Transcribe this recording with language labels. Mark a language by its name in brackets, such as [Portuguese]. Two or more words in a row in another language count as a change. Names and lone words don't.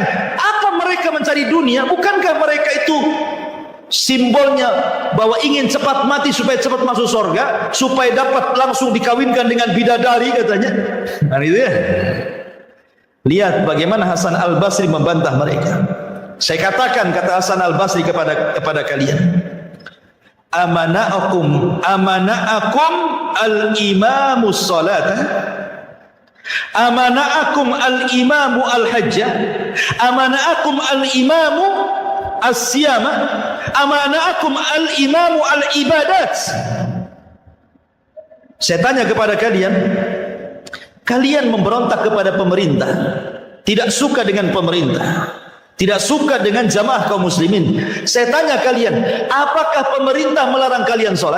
[Indonesian] Apa mereka mencari dunia? Bukankah mereka itu simbolnya bahwa ingin cepat mati supaya cepat masuk surga, supaya dapat langsung dikawinkan dengan bidadari, katanya. Nah itu ya. Lihat bagaimana Hasan al-Basri membantah mereka. Saya katakan, kata Hasan al-Basri kepada kalian, [Arabic] أمنعكم الإمام الصلاة، أمنعكم الإمام الحج، أمنعكم الإمام الصيام، أمنعكم الإمام العبادات. [Indonesian] Saya tanya kepada kalian, kalian memberontak kepada pemerintah, tidak suka dengan pemerintah, tidak suka dengan jamaah kaum muslimin. Saya tanya kalian, apakah pemerintah melarang kalian sholat?